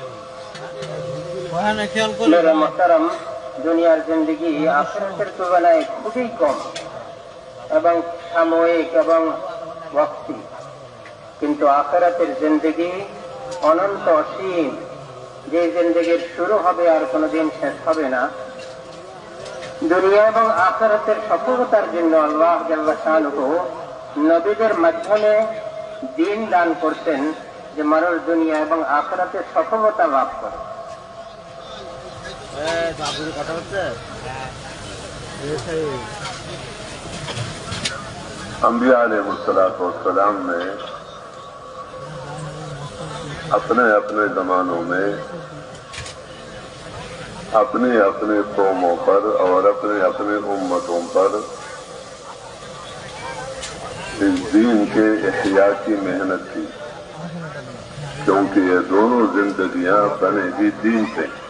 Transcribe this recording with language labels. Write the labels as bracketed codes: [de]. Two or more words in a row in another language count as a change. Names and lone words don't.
[ur] میرے محترم, [bn] দুনিয়ার জিন্দেগি আখিরাতের তুলনায় খুবই কম এবং সাময়িক এবং ওয়াক্তি, কিন্তু আখিরাতের জিন্দেগি অনন্ত অসীম, যে জিন্দেগির শুরু হবে আর কোনোদিন শেষ হবে না। দুনিয়া এবং আখিরাতের সফলতার জন্য [ar] الله جل شانه [bn] নবীদের মাধ্যমে দিন দান করতেন, যে মানুষ দুনিয়া এবং আখিরাতে সফলতা লাভ করে। [ur] انبیاء [ar] علیہ السلام [ur] نے اپنے اپنے زمانوں میں اپنے اپنے قوموں پر اور اپنے اپنے امتوں پر اس دین کے احیاء کی محنت کی، کیونکہ یہ دونوں زندگیاں بنے گی دین سے۔